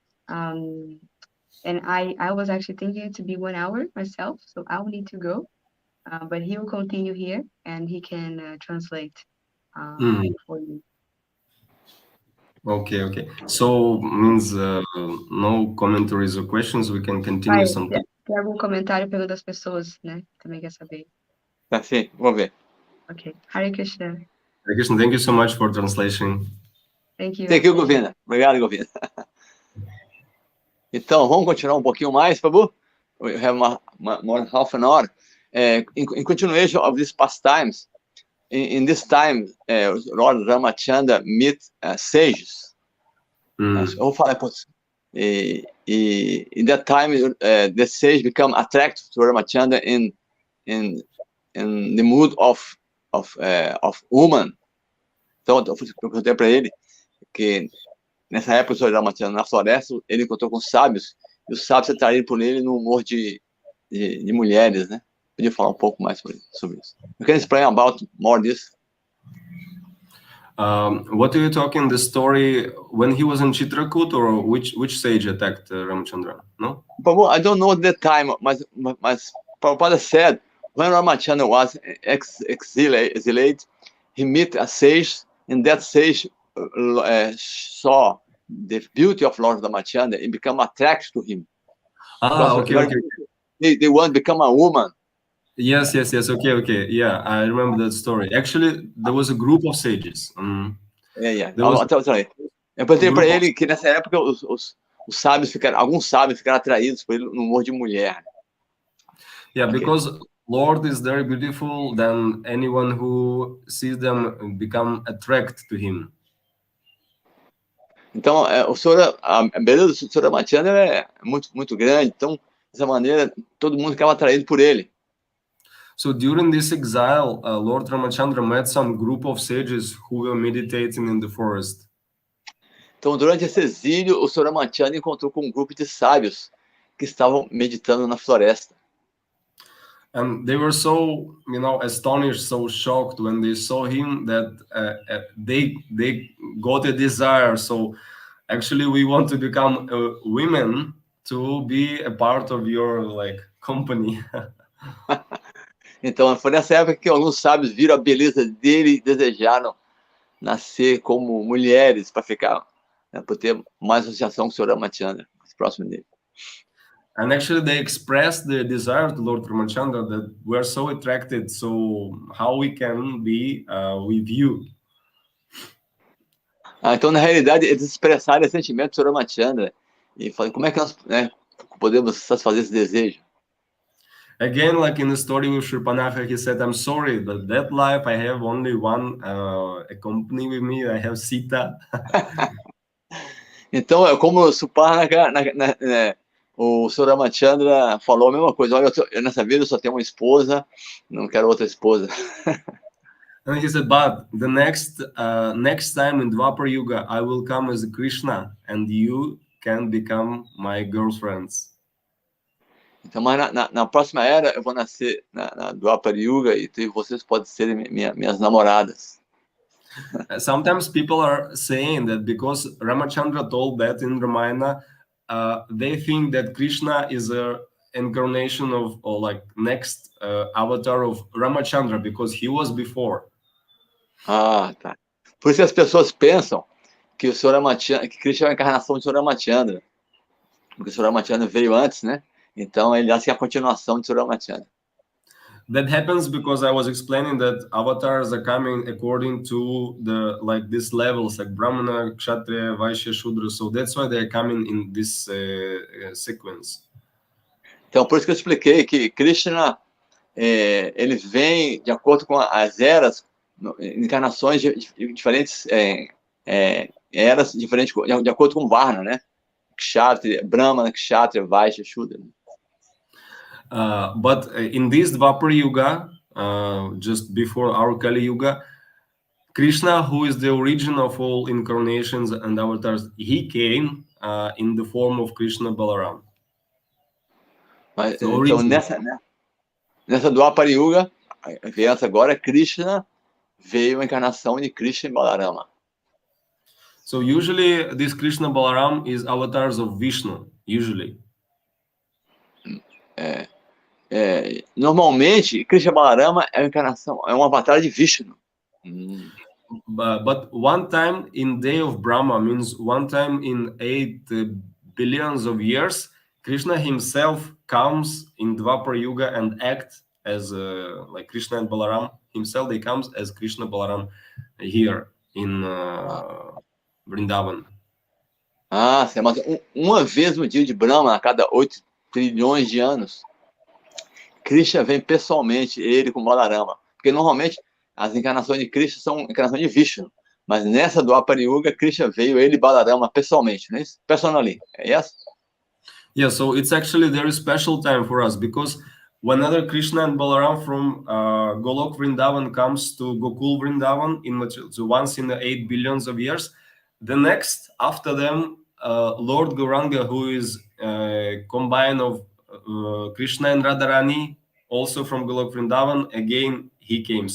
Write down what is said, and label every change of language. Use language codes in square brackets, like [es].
[en] And I was actually thinking it to be 1 hour myself, so I will need to go. But he will continue here and he can translate for you. Okay. So means no commentaries or questions. We can continue sometime. [pt] Tem algum comentário pelo das pessoas, né? Também quer saber. Tá, sim, vamos ver. [en] Ok. Hare Krishna. Hare Krishna, thank you so much for translation. Thank you. Thank you, Govinda. [pt] Obrigado, [en] Govinda. [pt] Então, vamos continuar um pouquinho mais, Prabhu? [en] We have more than half an hour. In continuation of these pastimes, in this time, Lord Ramachandra meet sages. [pt] Eu vou falar [en] in that time, the sage become attracted to Ramachandra in the mood of woman. [pt] Então, eu perguntei para ele que nessa época, o Sr. Ramachandra, na floresta, ele encontrou com os sábios, e os sábios se atraíram por ele no humor de mulheres, né? Podia falar um pouco mais sobre isso. [en] You can explain about more this? What are you talking the story when he was in Chitrakoot, or which sage attacked Ramachandra? No? I don't know the time, mas Prabhupada said when Ramachandra was exiled, he met a sage, and that sage saw the beauty of Lord Ramachandra and become attracted to him. Okay. They want to become a woman. Yes. Okay. Yeah, I remember that story. Actually, there was a group of sages. [pt] Eu perguntei para ele que nessa época os sábios alguns sábios ficaram atraídos por ele no humor de mulher. [en] Yeah, because Lord is very beautiful, then anyone who sees them become attracted to him. [pt] Então, a beleza do Sr. Ramachandra é muito grande. Então, dessa maneira, todo mundo ficava atraído por ele. [en] So during this exile, Lord Ramachandra met some group of sages who were meditating in the forest. [pt] Então, durante esse exílio, o Sr. Ramachandra encontrou com um grupo de sábios que estavam meditando na floresta. [en] And they were so, astonished, so shocked when they saw him that they got a desire. So actually, we want to become women to be a part of your company. [pt] Então, foi nessa época que alguns sábios viram a beleza dele e desejaram nascer como mulheres para ficar, para ter mais associação com o Sr. Ramachandra, mais próximo dele. [en] And actually, they expressed their desire to Lord Ramachandra that we are so attracted. So how we can be with you? [pt] Então, na realidade, eles expressaram esse sentimento do Sr. Ramachandra e falaram, como é que nós podemos satisfazer esse desejo? [en] Again, like in the story with Shripanaka, he said, I'm sorry, but that life I have only one accompany with me, I have Sita. [pt] Então, como o Suparnaka, o Sr. Ramachandra falou a mesma coisa, olha, nessa vida eu só tenho uma esposa, não quero outra esposa. [en] And he said, but the next time in Dwapar Yuga, I will come as Krishna, and you can become my girlfriends. [pt] Então, mas na próxima era, eu vou nascer na Dwapar Yuga e vocês podem ser minhas namoradas. [en] Sometimes people are saying that because Ramachandra told that in Ramayana, they think that Krishna is a incarnation of, or next avatar of Ramachandra because he was before. [pt] Ah, tá. Por isso as pessoas pensam que o Sr. Ramachandra, que Krishna é a encarnação de Sr. Ramachandra, porque o Sr. Ramachandra veio antes, né? Então ele acha que é a continuação de Sr. Ramachandra. [en] That happens because I was explaining that avatars are coming according to the these levels, like Brahmana, Kshatriya, Vaishya, Shudra. So that's why they're coming in this sequence. [pt] Então por isso que eu expliquei que Krishna ele vem de acordo com as eras, encarnações diferentes, eras diferentes de acordo com Varna, né? Kshatriya, Brahmana, Kshatriya, Vaishya, Shudra. [en] But in this Dvapara Yuga, just before our Kali Yuga, Krishna, who is the origin of all incarnations and avatars, he came in the form of Krishna Balaram. [pt] Mas, então nessa Dvapara Yuga, a criança agora, Krishna veio a encarnação de Krishna e Balarama. [en] So usually this Krishna Balaram is avatars of Vishnu, usually. [pt] Normalmente, Krishna Balarama é a encarnação, é um avatar de Vishnu. [en] But one time in day of Brahma means one time in 8 billions of years, Krishna himself comes in Dvapara Yuga and acts as like Krishna and Balaram himself. They comes as Krishna Balaram here in Vrindavan. [pt] Sim, mas uma vez no dia de Brahma, a cada 8 trilhões de anos, Krishna vem pessoalmente, ele com Balarama. Porque normalmente as encarnações de Krishna são encarnações de Vishnu. Mas nessa do Dvapara Yuga, Krishna veio ele e Balarama pessoalmente, não é isso? [en] Personally, yes? Yeah, so it's actually a very special time for us because whenever Krishna and Balaram from Golok Vrindavan comes to Gokul Vrindavan, so once in the 8 billions of years, the next after them, Lord Gauranga, who is combined of Krishna and Radharani, also from Golok Vrindavan, again he came.